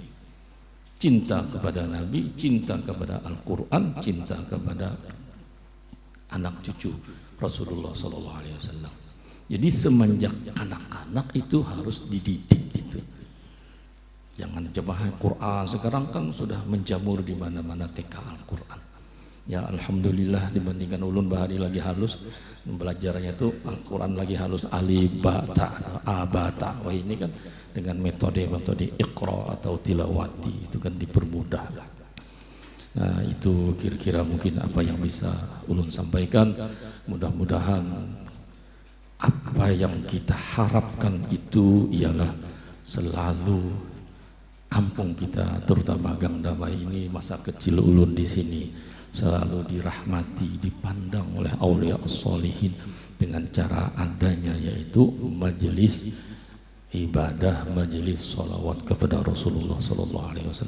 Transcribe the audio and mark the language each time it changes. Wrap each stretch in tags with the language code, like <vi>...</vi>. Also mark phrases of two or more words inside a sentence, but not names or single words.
<id>Cinta kepada Nabi, cinta kepada Al-Quran, cinta kepada anak cucu Rasulullah SAW. Jadi semenjak anak-anak itu harus dididik itu. Jangan jemaah Quran sekarang kan sudah menjamur di mana-mana TK Al-Quran.</id> <bjn>Ya alhamdulillah, dibandingkan ulun bahari lagi halus belajarnya itu Al-Quran lagi halus,</bjn> <ar>ألف باء تاء أ با تا.</ar> <id>Wah, ini kan dengan metode iqra atau tilawati itu kan dipermudah. Nah, itu kira-kira mungkin apa yang bisa ulun sampaikan. Mudah-mudahan apa yang kita harapkan itu ialah selalu kampung kita, terutama Gang Damai ini, masa kecil ulun di sini, selalu dirahmati, dipandang oleh</id> <ar>أولياء الصالحين</ar> <id>dengan cara adanya yaitu majelis ibadah, majelis sholawat kepada Rasulullah SAW.</id>